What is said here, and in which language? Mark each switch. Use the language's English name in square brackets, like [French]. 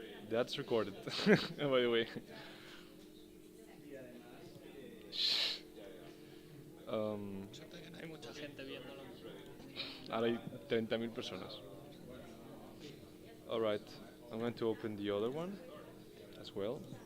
[English] That's recorded, by the way. [Spanish] Suerte que no hay mucha gente viéndolo. Ahora hay 30.000 personas. [English] Alright, I'm going to open the other one as well.